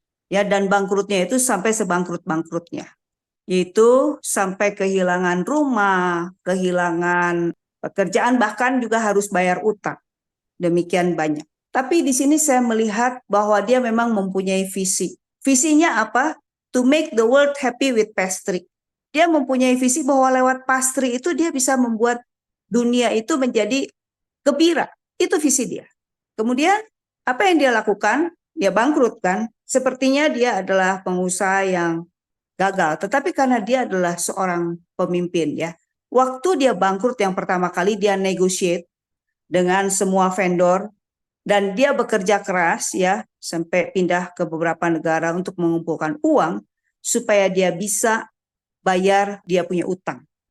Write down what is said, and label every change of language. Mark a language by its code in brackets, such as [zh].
[id] Ya, dan bangkrutnya itu sampai sebangkrut-bangkrutnya. Yaitu sampai kehilangan rumah, kehilangan pekerjaan, bahkan juga harus bayar utang. Demikian banyak. Tapi di sini saya melihat bahwa dia memang mempunyai visi. Visinya apa? [en] To make the world happy with pastry. [id] Dia mempunyai visi bahwa lewat pastry itu dia bisa membuat dunia itu menjadi gembira. Itu visi dia. Kemudian apa yang dia lakukan? Dia bangkrut kan? Sepertinya dia adalah pengusaha yang gagal. Tetapi karena dia adalah seorang pemimpin ya. Waktu dia bangkrut yang pertama kali dia negotiate dengan semua vendor dan dia bekerja keras ya sampai pindah ke beberapa negara untuk mengumpulkan uang supaya dia bisa bayar dia punya utang.